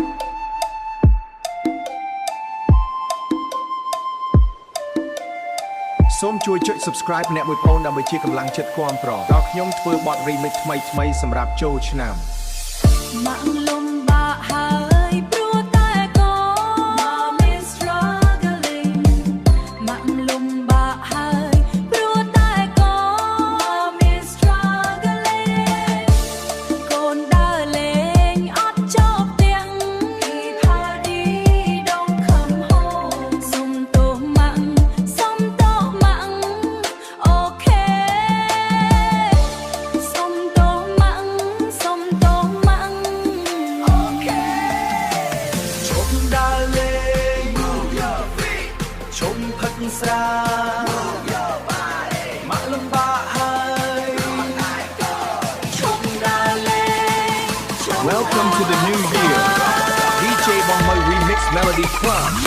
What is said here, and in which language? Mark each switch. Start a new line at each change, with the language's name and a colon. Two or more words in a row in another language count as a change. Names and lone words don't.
Khmer: សូមជួយចុច Subscribe អ្នកមួយផងដើម្បីជាកម្លាំងចិត្តគាំទ្រដល់ខ្ញុំធ្វើបទ remix ថ្មីសម្រាប់ចូលឆ្នាំម៉ាក់លំបាកហើយព្រោះតែកូន
English: Mom is struggling
Khmer: ម៉ាក់លំបាកហើយព្រោះតែកូន
English: Mom is struggling
Khmer: កូនដើរលេងអត់ចូលផ្ទះ
English: Keep party don't come home
Khmer: សុំទោសម៉ាក់ អូខេសុំទោសម៉ាក់អូខេជុំដើរលេង
English: Move your feet
Khmer: ជុំផឹកស្រា
English: Move your body
Khmer: ម៉ាក់លំបាកហើយជុំដើរលេង
English: Welcome to the new year. DJ Bomber Remix Melody Club.